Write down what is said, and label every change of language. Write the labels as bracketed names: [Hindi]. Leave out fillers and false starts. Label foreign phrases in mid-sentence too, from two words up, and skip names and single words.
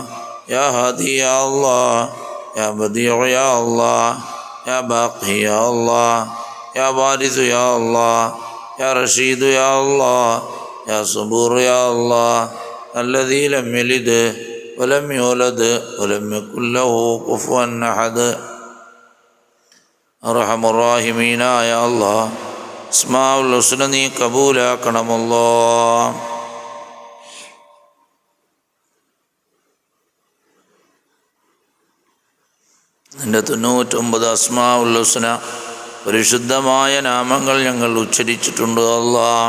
[Arabic] يا هادي يا الله يا بديع يا الله يا باقي يا الله يا وارث يا الله يا رشيد يا الله يا صبور يا الله الذي لم يلد ولم يولد ولم يكن له كفوا أحد أرحم الراحمين يا الله أسماء الحسنى [Malayalam] നീ കബൂലാക്കണമല്ലോ. നിന്റെ 99 [Arabic] أسماء الحسنى [Malayalam] പരിശുദ്ധമായ നാമങ്ങൾ ഞങ്ങൾ ഉച്ചരിച്ചിട്ടുണ്ട് അല്ലാഹ്.